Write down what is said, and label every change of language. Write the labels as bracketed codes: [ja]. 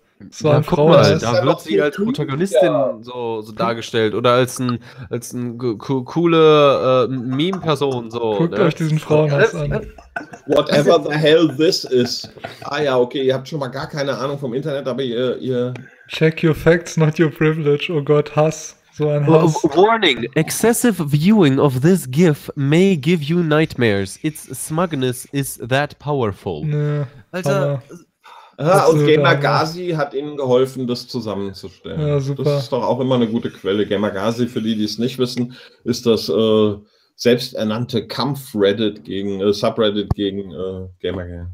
[de] Das war ja, guck mal, das da wird sie als Protagonistin so dargestellt oder als ein coole Meme-Person. So, guckt euch diesen Frauenhass an. [en] Whatever the hell this is. [de] Ah ja, okay, ihr habt schon mal gar keine Ahnung vom Internet, aber ihr... [en] Check your facts, not your privilege. [de] Oh Gott, Hass. So ein Hass. [en] Warning, excessive viewing of this GIF may give you nightmares. Its smugness is that powerful. [de] Nee, Alter... Hammer. Ah, und Gamergasi hat ihnen geholfen, das zusammenzustellen. Ja, super. Das ist doch auch immer eine gute Quelle. Gamergasi, für die, die es nicht wissen, ist das selbsternannte Kampf-Reddit gegen, Subreddit gegen Gamergate.